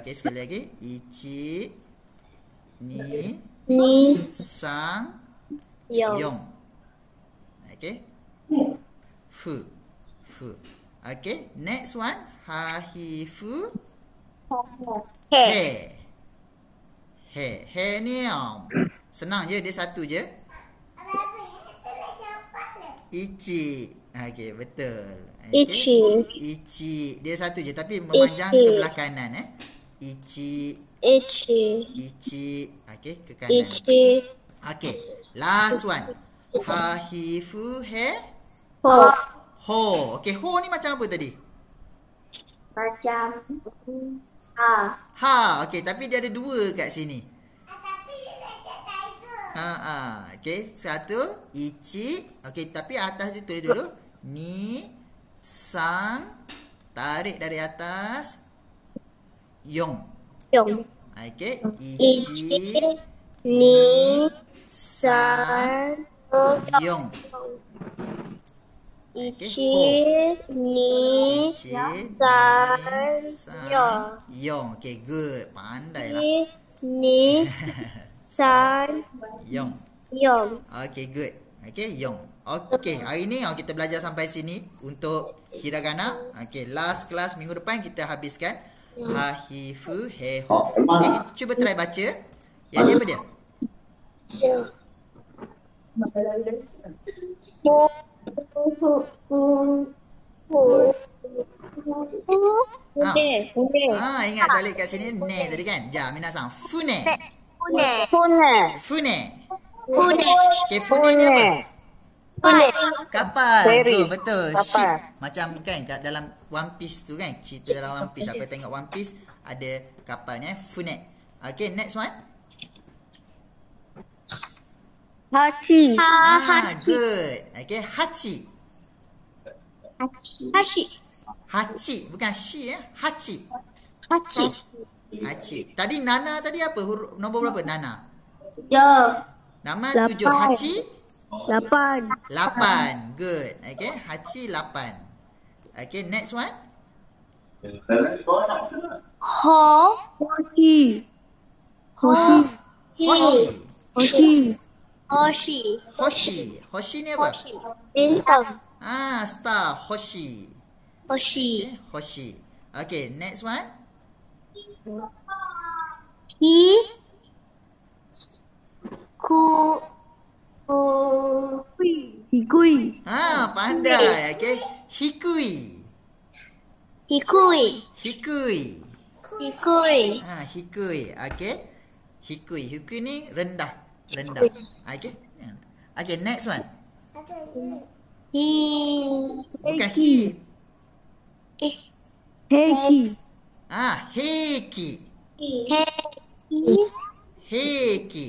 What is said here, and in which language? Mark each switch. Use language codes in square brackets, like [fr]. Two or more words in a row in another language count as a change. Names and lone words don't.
[ms] Okay, sekali lagi. [ja] Ichi, ni, sang, yong. Okay. Fu. [en] Okay, next one. Hahifu. [ms] He ni senang je, dia satu je. [ja] Ichi. [ms] Okey, betul. Okay. Ichi. Dia satu je tapi memanjang ke belah kanan Ichi. Okey, ke kanan. Okey, [en] last one. [ja] Hahifu he. Ho. [ms] Okey, ho ni macam apa tadi? Macam Okey, tapi dia ada dua kat sini. Okey, satu ichi. Okey, tapi atas dia tulis dulu ni, sang, tarik dari atas, yong. [ja] Okey, ichi, ni, sang, Yong. Ichi, ni, Ichi, san, yong. [ms] Yong. Okay, good. Pandai lah. [ja] Ichi, ni, san, Yong. yong. [en] Okay, good. Okay, Yong. [ms] Okay, hari ni kita belajar sampai sini untuk hiragana. Okay, [en] last class [ms] minggu depan kita habiskan [ja] ha, hi, fu, he, ho. [ms] Okay, kita cuba try baca. Yang ni apa dia? Ingat balik kat sini ne tadi kan? [ja] Ja, minasan. Fune. Fune. [ms] Okay, fune ni apa? Kapal. Betul. Ship. Macam kan kat dalam One Piece tu kan? Cerita dalam One Piece. Apa tengok One Piece ada kapalnya fune. [en] Okay, next one. [ja] Hachi. [en] Good. [ja] Okay, hachi. Hachi. [ms] Bukan shi ya. Hachi. Tadi Nana tadi apa? Nombor berapa Nana? Nama 7. [ja] Hachi? [en] 8. Good. Okay, hachi 8. Okay, next one. [ja] Hoshi. [ms] Hoshi ni apa? Bintang. [en] Star. [ja] Hoshi. Hoshi. Okay, Hoshi. [en] Okay, next one. [ja] Hikui. [ms] Pandai. Okay, hikui. Hikui. [ja] Hikui. Okay. [ms] Hikui ni rendah. Okay. [en] Okay, next one. Bukan hi. [ja] Heki.